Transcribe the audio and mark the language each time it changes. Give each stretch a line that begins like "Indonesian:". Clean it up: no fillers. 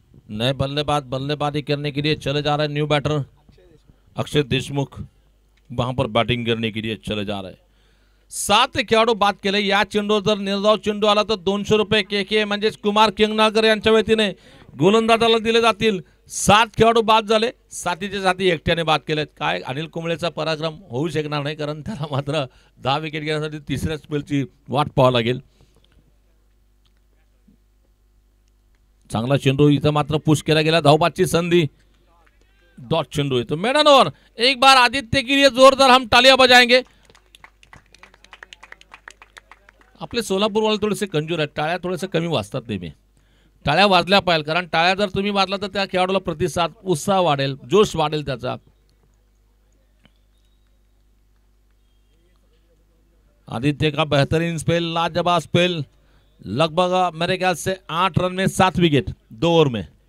Hindi: नए बल्लेबाजी करने के लिए चले जा रहे हैं न्यू बैटर अक्षय देशमुख, वहां पर बैटिंग करने के लिए चले जा रहे हैं।
Marathi: 7 खेळाडू बाद केले। या चेंडूवर जर निर्धाव चेंडू आला तर 200 रुपये के म्हणजे कुमार किंगनागर यांच्या वतीने गोलंदाजाला दिले जातील। 7 खेळाडू बाद झाले, 7च्या 7 एकट्याने बाद केलेत। काय अनिल कुंबळेचा पराक्रम होऊ शकणार नाही, कारण त्याला मात्र 10 विकेट घेण्यासाठी तिसऱ्या स्पेलची वाट पाहावी लागेल। चांगला चेंडू इथं मात्र पुश केला गेला। धावबादची संधी, डॉट चेंडू है तो मेडन ओवर।
Hindi: एक बार आदित्य के लिए जोरदार हम तालियां बजाएंगे।
Marathi: आपले सोलापूरवाले थोडेसे कंजूर आहेत, टाळ्या थोडेसे कमी वाजतात नेहमी. टाळ्या वाजल्या पाहिजे, कारण टाळ्या जर तुम्ही वाजला तर त्या खेळाडूला प्रतिसाद, उत्साह वाढेल, जोश वाढेल त्याचा.
Hindi: आदित्य का बेहतरीन स्पेल, लाजवाब स्पेल. लगभग मेरे ख्याल से 8 रन में 7 विकेट 2 ओवर में.